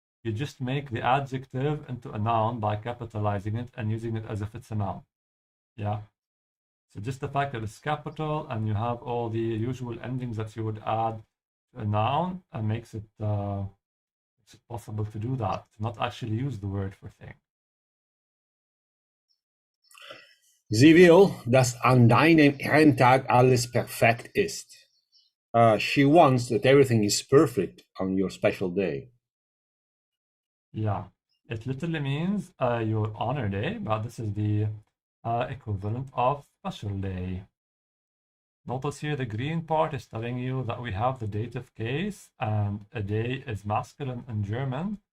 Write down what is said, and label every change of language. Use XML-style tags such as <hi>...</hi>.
<en>You just make the adjective into a noun by capitalizing it and using it as if it's a noun. Yeah. So just the fact that it's capital and you have all the usual endings that you would add to a noun makes it possible to do that, to not actually use the word for thing.</en> <de>Sie will, dass an deinem Ehrentag alles perfekt ist.</de> <en>She wants that everything is perfect on your special day. Yeah, it literally means your honor day, but this is the equivalent of special day. Notice here the green part is telling you that we have the dative case and a day is masculine in German.</en>